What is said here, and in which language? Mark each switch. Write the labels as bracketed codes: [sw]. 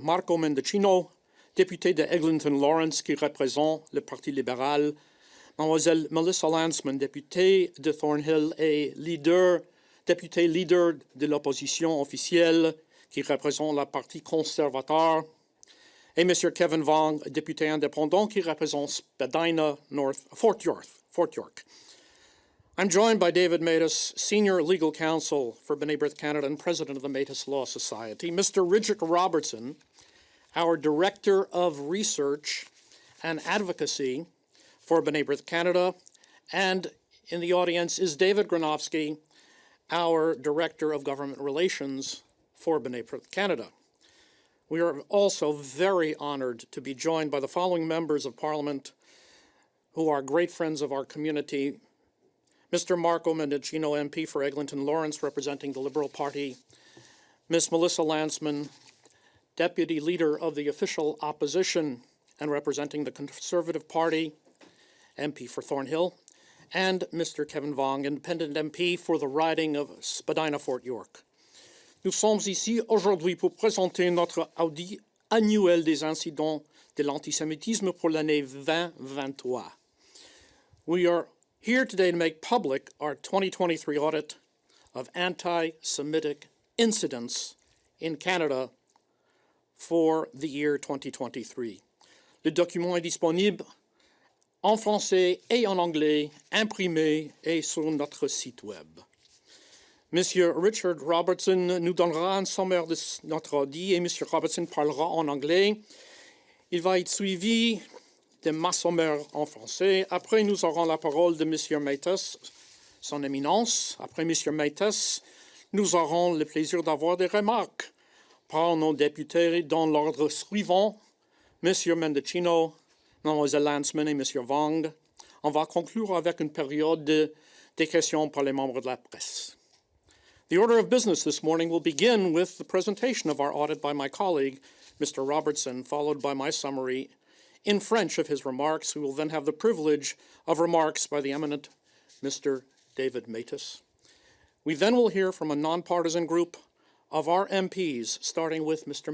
[fr] Marco Mendicino, député de Eglinton Lawrence qui représente le Parti libéral, Mademoiselle Melissa Landsman, députée de Thornhill et député leader de l'opposition officielle qui représente le Parti conservateur, et M. Kevin Vong, député indépendant qui représente Spadina Fort York. [en] I'm joined by David Matas, Senior Legal Counsel for B'nai B'rith Canada and President of the Matas Law Society, Mr. Richard Robertson, our Director of Research and Advocacy for B'nai B'rith Canada, and in the audience is David Gronowski, our Director of Government Relations for B'nai B'rith Canada. We are also very honored to be joined by the following members of Parliament who are great friends of our community. Mr. Marco Mendicino, MP for Eglinton Lawrence, representing the Liberal Party. Ms. Melissa Landsman, Deputy Leader of the Official Opposition and representing the Conservative Party, MP for Thornhill, and Mr. Kevin Vong, Independent MP for the riding of Spadina Fort York. [fr] Nous sommes ici aujourd'hui pour présenter notre audit annuel des incidents de l'antisémitisme pour l'année 2023. [en] We are here today to make public our 2023 audit of anti-Semitic incidents in Canada for the year 2023. [fr] Le document est disponible en français et en anglais, imprimé et sur notre site web. Monsieur Richard Robertson nous donnera un sommaire de notre audit et Monsieur Robertson parlera en anglais. Il va être suivi de ma sommaire en français. Après, nous aurons la parole de Monsieur Matas, son éminence. Après Monsieur Matas, nous aurons le plaisir d'avoir des remarques par nos députés dans l'ordre suivant. Monsieur Mendicino, Mademoiselle Landsman et M. Vong. On va conclure avec une période des questions par les membres de la presse. [en] The order of business this morning will begin with the presentation of our audit by my colleague, Mr. Robertson, followed by my summary in French of his remarks. We will then have the privilege of remarks by the eminent Mr. David Matas. We then will hear from a nonpartisan group of our MPs, starting with Mr.